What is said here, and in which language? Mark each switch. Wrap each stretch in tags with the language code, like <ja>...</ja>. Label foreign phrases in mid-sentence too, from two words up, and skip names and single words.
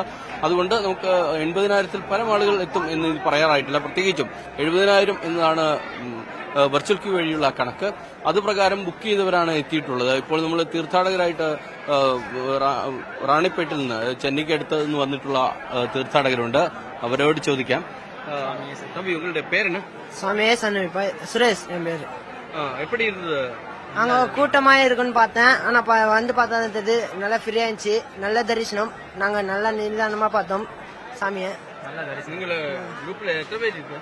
<ml>അതുകൊണ്ട് നമുക്ക് 80,000-ൽ പരം ആളുകൾ എത്തും എന്ന് പറയാറായിട്ടില്ല. പ്രത്യേകിച്ചും 70,000 എന്നതാണ്</ml> <en>virtual queue</en> <ml>വഴിയുള്ള കണക്ക്. അതുപ്രകാരം ബുക്ക് ചെയ്തവരാണ് എത്തിയിട്ടുള്ളത്. ഇപ്പോൾ നമ്മൾ തീർത്ഥാടകരായിട്ട് റാണിപ്പേട്ടിൽ നിന്ന്, ചെന്നൈക്ക് അടുത്ത് നിന്ന് വന്നിട്ടുള്ള തീർത്ഥാടകരുണ്ട്. അവരോട് ചോദിക്കാം.</ml> <ta>உங்களுடைய பேர் என்ன? சுரேஷ் என் பேரு. எப்படி இருந்தது? அங்க கூட்டமா இருக்குன்னு பார்த்தேன். ஆனா வந்து பார்த்தா தெரியுது நல்லா ஃப்ரீயா இருந்துச்சு. நல்ல தரிசனம். நாங்க நல்லா நிதானமா பார்த்தோம் சாமிய. நீங்க குரூப்ல எத்தனை பேர் இருக்கு?</ta>